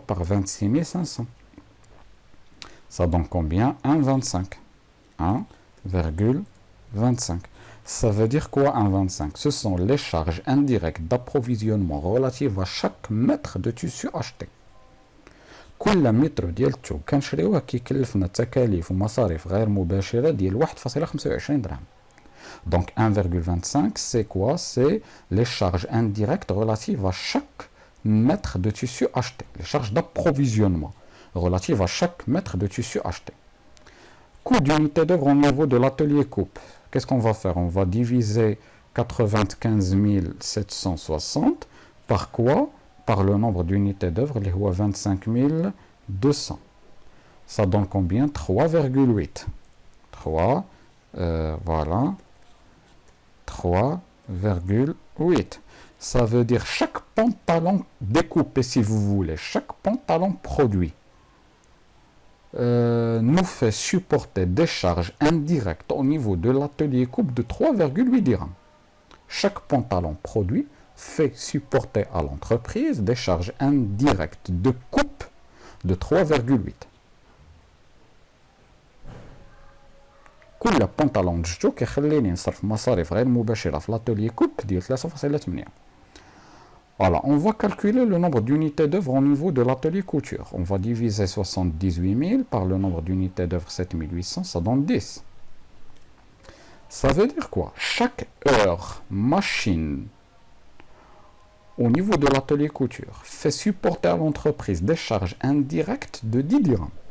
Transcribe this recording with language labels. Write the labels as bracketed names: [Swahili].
[French] Par 26 500. Ça donne combien? 1,25. 1,25. Ça veut dire quoi 1,25? Ce sont les charges indirectes d'approvisionnement relatives à chaque mètre de tissu acheté. [Arabic] كل متر ديال الثوب كنشريوه كيكلفنا تكاليف ومصاريف غير مباشره ديال 1,25 درهم. [French] Donc 1,25 c'est quoi? C'est les charges indirectes relatives à chaque mètre de tissu acheté. Les charges d'approvisionnement relatives à chaque mètre de tissu acheté. Coût d'unité d'œuvre au niveau de l'atelier coupe. Qu'est-ce qu'on va faire? On va diviser 95 760 par quoi? Par le nombre d'unités d'œuvre, les 25 200. Ça donne combien? 3,8. 3, voilà. 3,8. Ça veut dire chaque pantalon découpé, si vous voulez, chaque pantalon produit nous fait supporter des charges indirectes au niveau de l'atelier coupe de 3,8 dirhams. chaque pantalon produit fait supporter à l'entreprise des charges indirectes de coupe de 3,8. [Arabic] كل بنطلون جبتو كيخليني نصرف مصاريف غير مباشرة في [French] l'atelier coupe [Arabic] ديال 3,8. [French] Voilà, on va calculer le nombre d'unités d'œuvre au niveau de l'atelier couture. On va diviser 78 000 par le nombre d'unités d'œuvre 7800, ça donne 10. Ça veut dire quoi? Chaque heure machine au niveau de l'atelier couture fait supporter à l'entreprise des charges indirectes de 10 dirhams.